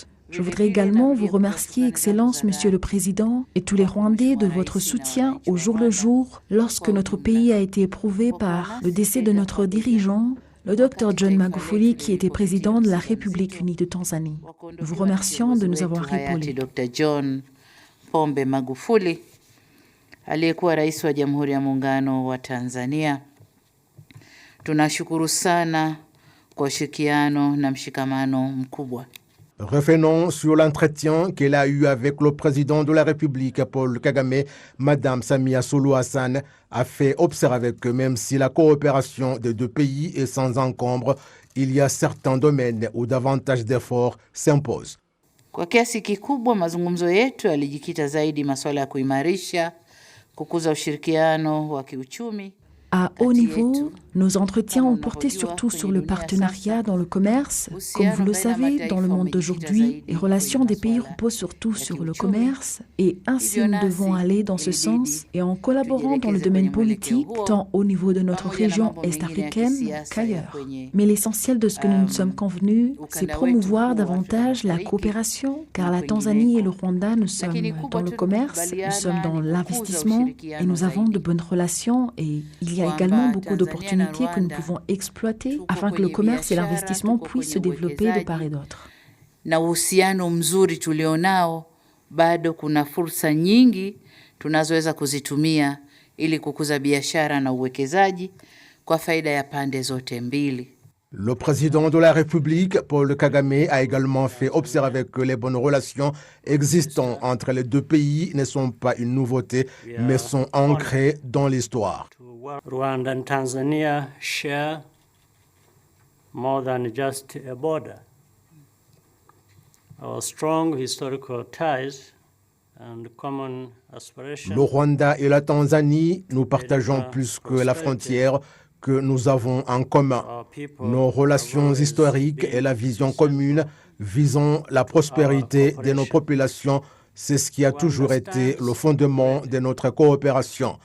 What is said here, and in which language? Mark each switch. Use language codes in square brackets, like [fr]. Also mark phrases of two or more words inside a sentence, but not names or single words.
[fr] Je voudrais également vous remercier, Excellence, Monsieur le Président, et tous les Rwandais de votre soutien au jour le jour lorsque notre pays a été éprouvé par le décès de notre dirigeant, le Dr John Magufuli, qui était président de la République unie de Tanzanie. Nous vous remercions de nous avoir épaulés. [sw] Aliyekuwa rais wa Jamhuri ya Muungano wa Tanzania. Tunashukuru sana kwa ushirikiano na mshikamano mkubwa. [fr] Revenons sur l'entretien qu'elle a eu avec le président de la République, Paul Kagame. Madame Samia Suluhu Hassan a fait observer que même si la coopération des deux pays est sans encombre, il y a certains domaines où davantage d'efforts s'imposent. [sw] Kwa kiasi kikubwa mazungumzo yetu yalijikita zaidi masuala ya kuimarisha kukuza ushirikiano wa kiuchumi. [fr] À haut niveau, nos entretiens ont porté surtout sur le partenariat dans le commerce. Comme vous le savez, dans le monde d'aujourd'hui, les relations des pays reposent surtout sur le commerce et ainsi nous devons aller dans ce sens et en collaborant dans le domaine politique, tant au niveau de notre région est-africaine qu'ailleurs. Mais l'essentiel de ce que nous nous sommes convenus, c'est promouvoir davantage la coopération, car la Tanzanie et le Rwanda, nous sommes dans le commerce, nous sommes dans l'investissement et nous avons de bonnes relations et il y a également beaucoup d'opportunités que nous pouvons exploiter afin que le commerce et l'investissement puissent se développer de part et d'autre. [sw] Na uhusiano mzuri tulionao, bado kuna fursa nyingi tunazoweza kuzitumia ili kukuza biashara na uwekezaji kwa faida ya pande zote mbili. [fr] Le président de la République, Paul Kagame, a également fait observer que les bonnes relations existantes entre les deux pays ne sont pas une nouveauté, mais sont ancrées dans l'histoire. [en] Rwanda and Tanzania share more than just a border. Our strong historical ties and common aspirations. [fr] Le Rwanda et la Tanzanie, nous partageons plus que la frontière que nous avons en commun. Nos relations historiques et la vision commune visant la prospérité de nos populations, c'est ce qui a toujours été le fondement de notre coopération.